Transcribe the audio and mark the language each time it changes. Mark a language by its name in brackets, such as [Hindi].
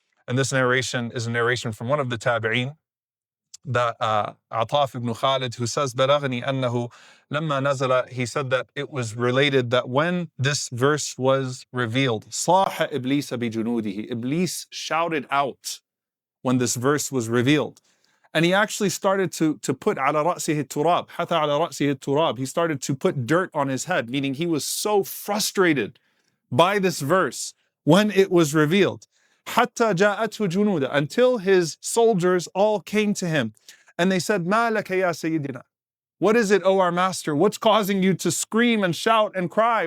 [English] And this narration is a narration from one of the tabi'een, that Ataf ibn Khalid, who says, [Arabic] بَلَغْنِي أَنَّهُ لَمَّا نَزَلَ. [English] He said that it was related that when this verse was revealed, [Arabic] صَاحَ إِبْلِيسَ بِجُنُودِهِ. [English] Iblis shouted out when this verse was revealed. And he actually started to put [Arabic] على رأسه التراب, حتى على رأسه التراب. [English] He started to put dirt on his head, meaning he was so frustrated by this verse when it was revealed. [Arabic] حتى جاءته جنوده, [English] until his soldiers all came to him and they said, [Arabic] ما لك يا سيدنا. [English] What is it, O our master? What's causing you to scream and shout and cry?